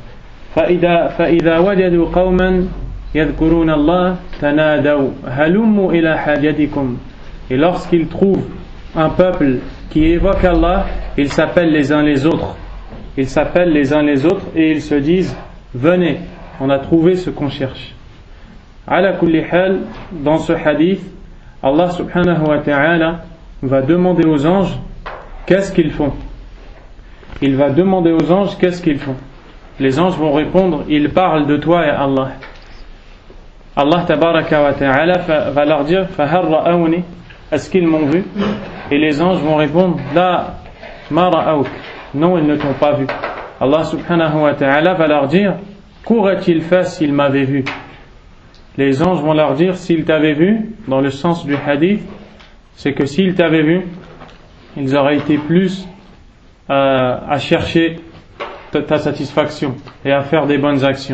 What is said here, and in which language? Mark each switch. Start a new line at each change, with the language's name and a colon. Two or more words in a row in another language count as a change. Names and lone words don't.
Arabic: فإذا وجدوا قوما يذكرون الله تنادوا هلموا إلى حاجتكم.
French: Et lorsqu'ils trouvent un peuple qui évoque Allah, ils s'appellent les uns les autres. Ils s'appellent les uns les autres et ils se disent: venez, on a trouvé ce qu'on cherche.
Arabic: على كل حال,
French: dans ce hadith,
Arabic: الله سبحانه وتعالى
French: va demander aux anges qu'est-ce qu'ils font. Il va demander aux anges qu'est-ce qu'ils font. Les anges vont répondre: ils parlent de toi et Allah.
Arabic: الله تبارك وتعالى
French: va leur dire:
Arabic: فهل رأوني,
French: est-ce qu'ils m'ont vu? Et les anges vont répondre:
Arabic: لا ما رأوك,
French: non, ils ne t'ont pas vu.
Arabic: الله سبحانه وتعالى
French: va leur dire: qu'aurait-il fait s'ils m'avaient vu? Les anges vont leur dire: s'ils t'avaient vu, dans le sens du hadith, c'est que s'ils t'avaient vu, ils auraient été plus à chercher ta satisfaction et à faire des bonnes actions.